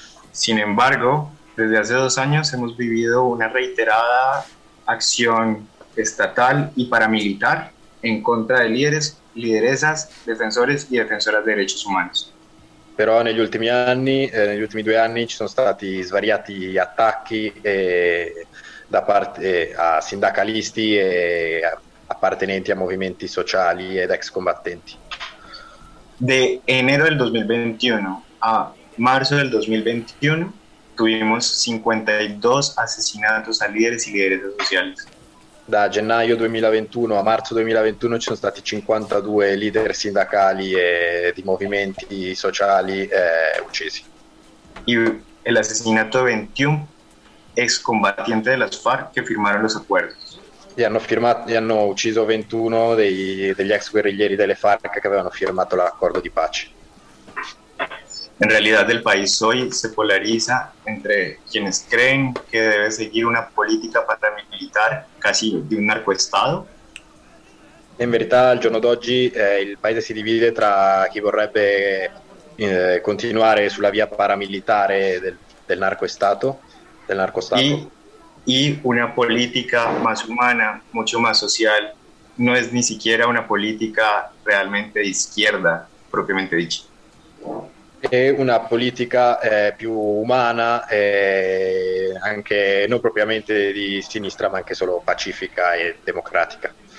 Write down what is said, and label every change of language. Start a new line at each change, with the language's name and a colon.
Spanish: Sin embargo, desde hace dos años hemos vivido una reiterada acción estatal y paramilitar en contra de líderes, lideresas, defensores y defensoras de derechos humanos.
Italian: Però negli ultimi anni, negli ultimi due anni ci sono stati svariati attacchi da parte a sindacalisti e appartenenti a movimenti sociali ed ex combattenti.
Spanish: De enero del 2021 a marzo del 2021 tuvimos 52 asesinatos a líderes y lideresas sociales.
Italian: Da gennaio 2021 a marzo 2021 ci sono stati 52 leader sindacali e di movimenti sociali uccisi. E l'assassinato di 21 ex combattenti della FARC che firmarono gli accordi. Hanno ucciso 21 degli ex guerriglieri delle FARC che avevano firmato l'accordo di pace.
Spanish: En realidad el país hoy se polariza entre quienes creen que debe seguir una política paramilitar casi de un narcoestado. En verdad,
Italian: al giorno d'oggi
Spanish: el país
Italian: se divide tra chi vorrebbe continuare sulla via paramilitare del narcoestato, del narcostato.
Spanish: Y una política más humana, mucho más social, no es ni siquiera una política realmente de izquierda, propiamente dicha.
Italian: E una politica più umana, anche non propriamente di sinistra, ma anche solo pacifica e democratica.